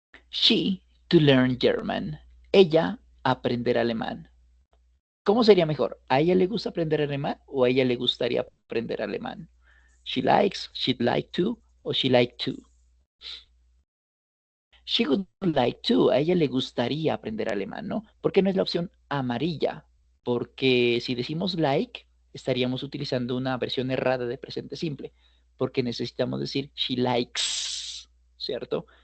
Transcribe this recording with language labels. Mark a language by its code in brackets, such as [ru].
[en] She to learn German. [es] Ella aprender alemán. ¿Cómo sería mejor? ¿A ella le gusta aprender alemán o a ella le gustaría aprender alemán? [en] She likes, she'd like to o she like to. She would like to. [es] A ella le gustaría aprender alemán, ¿no? ¿Por qué no es la opción amarilla? Porque si decimos like, estaríamos utilizando una versión errada de presente simple. Porque necesitamos decir she likes, ¿cierto?